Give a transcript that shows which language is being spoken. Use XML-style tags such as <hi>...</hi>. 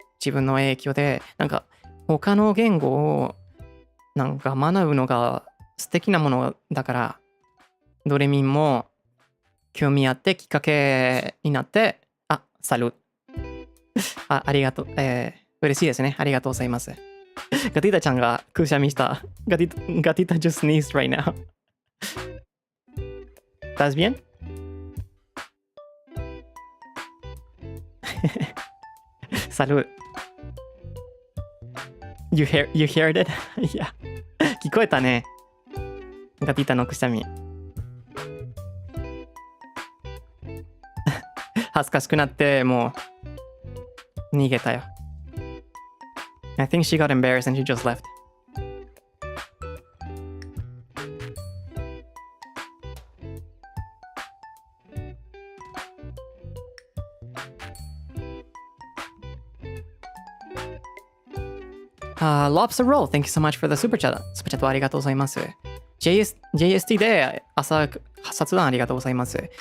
<ja>自分の影響で、なんか他の言語をなんか学ぶのが素敵なものだから、ドレミンも興味あってきっかけになって、サル。ありがとう。嬉しいですね。ありがとうございます。ガティタちゃんがくしゃみした。</ja> <en>ガティタ just sneezed right now.</en> <es>¿Estás bien? Salud.</es> <en>You heard it?</en> <ja>いや、聞こえたね。ガティタのくしゃみ。恥ずかしくなってもう逃げたよ。</ja> <en>I think she got embarrassed and she just left. Lobster Roll, thank you so much for the super chat.</en> <ja>スーパーチャットありがとうございます。JST で朝雑談ありがとうございます。</ja>